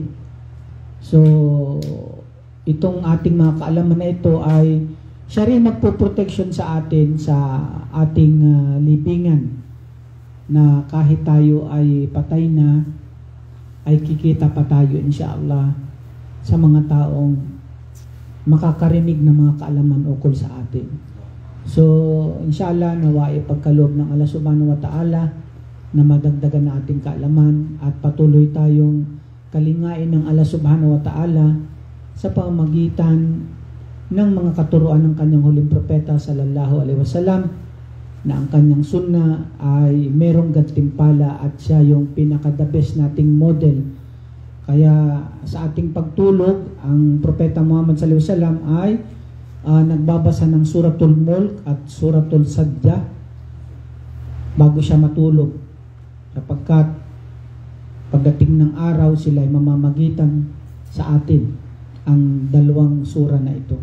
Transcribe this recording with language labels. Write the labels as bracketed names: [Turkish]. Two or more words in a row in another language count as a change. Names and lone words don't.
[Filipino] So, itong ating mga kaalaman na ito ay siya rin magpo-protection sa atin sa ating libingan, na kahit tayo ay patay na, ay kikita pa tayo [Arabic] إن شاء الله [Filipino] sa mga taong makakarinig ng mga kaalaman ukol sa atin. So, [Arabic] إن شاء الله, [Filipino] nawa ipagkaloob ng Allah [Arabic] سبحانه وتعالى [Filipino] na madagdagan na ating kaalaman at patuloy tayong kalingain ng Allah [Arabic] سبحانه وتعالى [Filipino] sa pamamagitan ng mga katuruan ng kanyang huling propeta [Arabic] صلى الله عليه وسلم, [Filipino] na ang kanyang sunna ay merong gantimpala at siya yung pinaka- [English] the best [Filipino] nating model. Kaya sa ating pagtulog, ang propeta Muhammad [Arabic] صلى الله عليه وسلم [Filipino] ay nagbabasa ng Suratul Mulk at Suratul Sajdah bago siya matulog, sapagkat pagdating ng araw sila ay mamamagitan sa atin ang dalawang sura na ito.